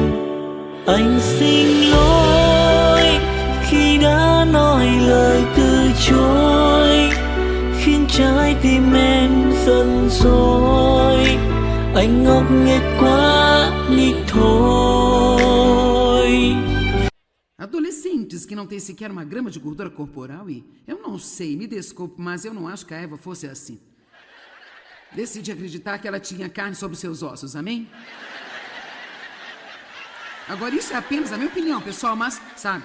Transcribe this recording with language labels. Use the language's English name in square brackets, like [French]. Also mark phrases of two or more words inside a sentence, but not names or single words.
[Vietnamese] Anh xin lỗi khi đã nói lời từ chối, khiến trái tim em giận dỗi. Anh ngốc nghếch quá đi thôi. [Portuguese] Adolescentes que não têm sequer uma grama de gordura corporal e, eu não sei, me desculpe, mas eu não acho que a Eva fosse assim. Decidi acreditar que ela tinha carne sobre seus ossos, amém? Agora, isso é apenas a minha opinião, pessoal, mas, sabe...